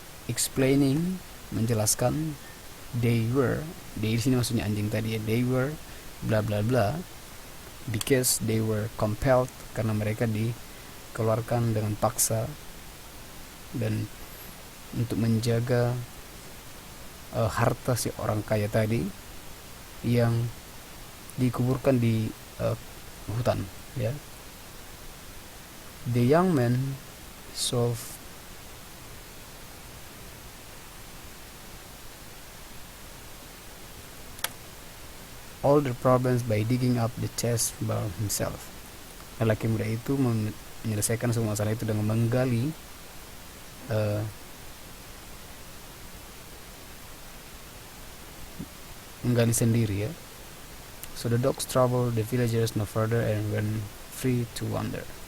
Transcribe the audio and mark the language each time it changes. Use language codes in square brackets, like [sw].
[en] Explaining, [id] menjelaskan, [en] they [id] di sini maksudnya anjing tadi ya, [en] they were bla bla bla, because they were compelled, [id] karena mereka dikeluarkan dengan paksa, dan untuk menjaga harta si orang kaya tadi yang dikuburkan di hutan, ya. [en] The young man solved all the problems by digging up the chest by himself. [id] Lelaki muda itu menyelesaikan semua masalah itu dengan menggali sendiri, ya. [en] So the dogs traveled the villagers no further and went free to wander.